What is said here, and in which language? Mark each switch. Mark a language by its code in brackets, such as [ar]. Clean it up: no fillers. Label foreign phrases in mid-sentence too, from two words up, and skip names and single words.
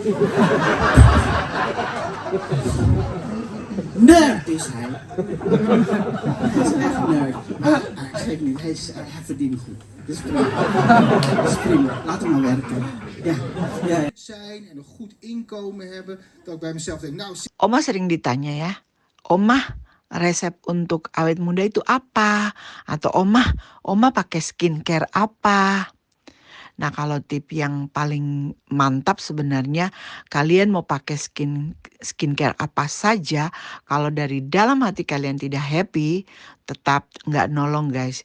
[nl] Nerd is hij. Hij is echt nerd. Maar geef niet, hij verdient goed. Dat is prima. Laat hem maar werken. Ja. Zijn en een goed inkomen hebben, dat ik bij mezelf denk, nou... [id] Oma sering ditanya ya, Oma resep untuk awet muda itu apa? Atau Oma pakai skincare apa? Nah kalau tip yang paling mantap sebenarnya kalian mau pakai skincare apa saja, kalau dari dalam hati kalian tidak happy, tetap nggak nolong guys.